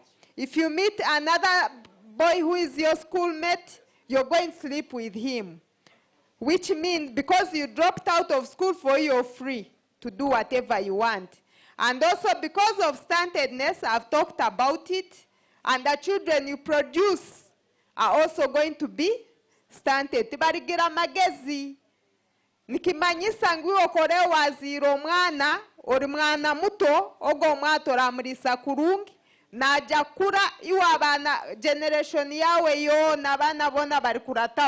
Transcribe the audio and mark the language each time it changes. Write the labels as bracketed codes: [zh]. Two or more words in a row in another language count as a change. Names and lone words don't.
[en] If you meet another boy who is your schoolmate, you're going to sleep with him. Which means because you dropped out of school, you're free to do whatever you want. And also because of stuntedness, I've talked about it, and the children you produce are also going to be stunted. [ttj] Tibarigira magezi. Nikimanyisa ngwi okore waziro mwana, ori mwana muto, ogo mwato ramurisa kurungi, na jakura iwa abana generation yawe yo nabana bona bari kurataho.